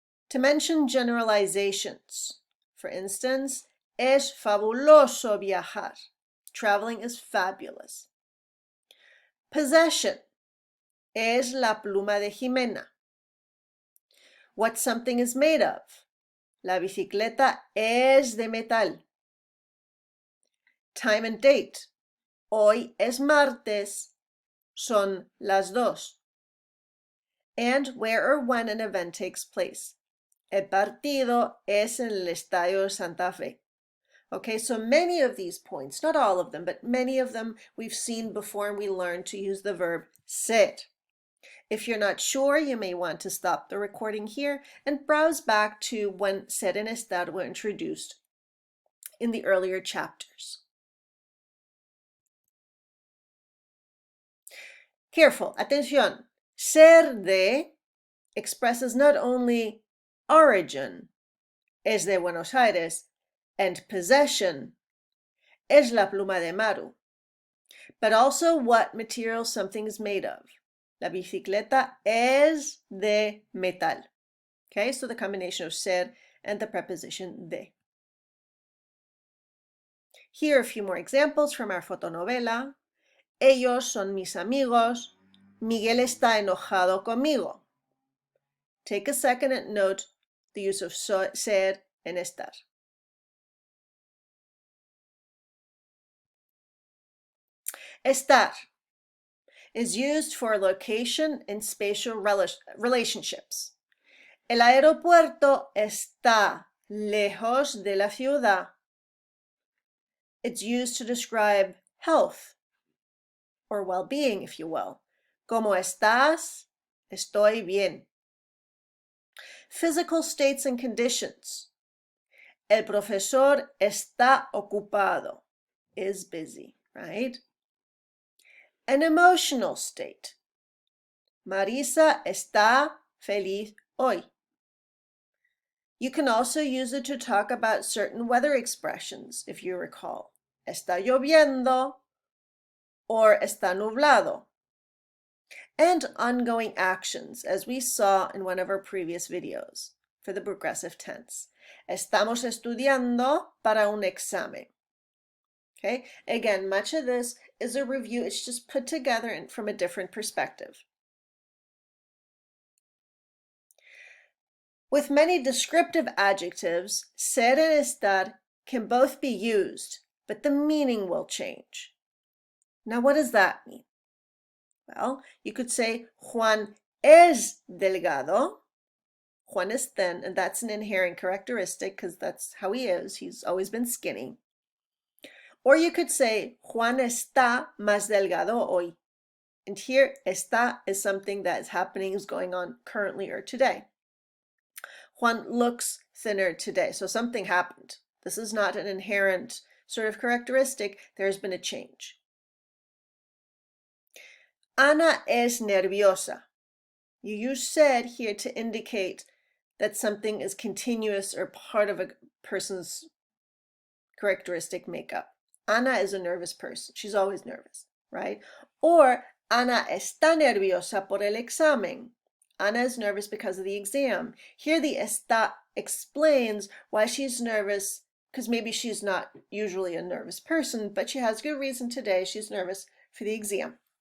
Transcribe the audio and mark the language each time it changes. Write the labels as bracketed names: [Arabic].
[English] To mention generalizations, for instance, [Spanish] es fabuloso viajar. [English] Traveling is fabulous. Possession, [Spanish] es la pluma de Jimena. [English] What something is made of. [Spanish] La bicicleta es de metal. [English] Time and date. [Spanish] Hoy es martes. Son las 2. [English] And where or when an event takes place. [Spanish] El partido es en el Estadio de Santa Fe. [English] Okay, so many of these points, not all of them, but many of them we've seen before and we learned to use the verb ser. If you're not sure, you may want to stop the recording here and browse back to when ser and estar were introduced in the earlier chapters. Careful, atención. Ser de expresses not only origin, [Spanish] es de Buenos Aires, [English] and possession, [Spanish] es la pluma de Maru, [English] but also what material something is made of. [Spanish] La bicicleta es de metal. [English] Okay, so the combination of ser and the preposition de. Here are a few more examples from our fotonovela. [Spanish] Ellos son mis amigos. Miguel está enojado conmigo. [English] Take a second and note the use of ser and estar. Estar is used for location and spatial relationships. [Spanish] El aeropuerto está lejos de la ciudad. [English] It's used to describe health or well-being, if you will. [Spanish] ¿Cómo estás? Estoy bien. [English] Physical states and conditions. [Spanish] El profesor está ocupado. [English] Is busy, right? An emotional state. [Spanish] Marisa está feliz hoy. [English] You can also use it to talk about certain weather expressions, if you recall. [Spanish] Está lloviendo or está nublado. [English] And ongoing actions, as we saw in one of our previous videos for the progressive tense. [Spanish] Estamos estudiando para un examen. [English] Okay, again, much of this is a review. It's just put together and from a different perspective. With many descriptive adjectives, ser and estar can both be used, but the meaning will change. Now, what does that mean? Well, you could say [Spanish] Juan es delgado. [English] Juan is thin, and that's an inherent characteristic because that's how he is. He's always been skinny. Or you could say [Spanish] Juan está más delgado hoy. [English] And here, está is something that is happening, is going on currently or today. Juan looks thinner today, so something happened. This is not an inherent sort of characteristic. There's been a change. [Spanish] Ana es nerviosa. [English] You use said here to indicate that something is continuous or part of a person's characteristic makeup. Ana is a nervous person. She's always nervous, right? [Spanish] Or Ana está nerviosa por el examen. [English] Ana is nervous because of the exam. Here the está explains why she's nervous, because maybe she's not usually a nervous person, but she has good reason today. She's nervous for the exam.